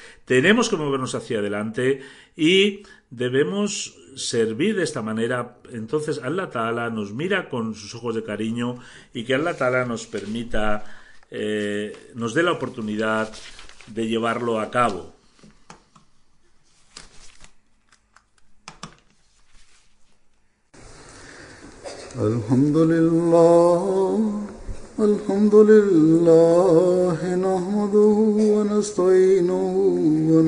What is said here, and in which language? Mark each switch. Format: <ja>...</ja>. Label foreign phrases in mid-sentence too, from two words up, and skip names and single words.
<es>Tenemos que movernos hacia adelante y debemos servir de esta manera. Entonces</es> <ar>الله تعالى</ar> <es>nos mira con sus ojos de cariño, y que</es> <ar>الله تعالى</ar> <es>nos permita, nos dé la oportunidad de llevarlo a cabo.</es> <ar>الحمد لله، نحمده ونستعينه و</ar>